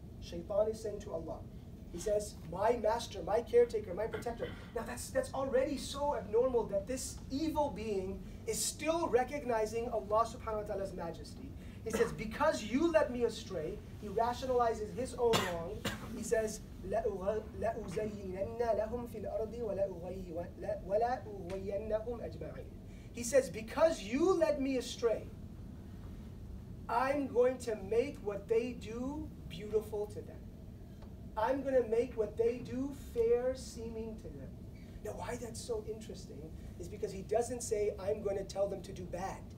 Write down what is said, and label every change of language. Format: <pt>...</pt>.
<en>Shaytaan is saying to Allah, he says, my master, my caretaker, my protector. Now that's already so abnormal that this evil being is still recognizing Allah subhanahu wa ta'ala's majesty. He says, because you led me astray, he rationalizes his own wrong. He says,</en> <ar>لَأُزَيِّنَنَّ لَهُمْ فِي الْأَرْضِ وَلَأُغْوَيَّنَّهُمْ أَجْمَعِينَ.</ar> <en>He says, because you led me astray, I'm going to make what they do beautiful to them. I'm going to make what they do fair seeming to them. Now, why that's so interesting is because he doesn't say, I'm going to tell them to do bad.</en>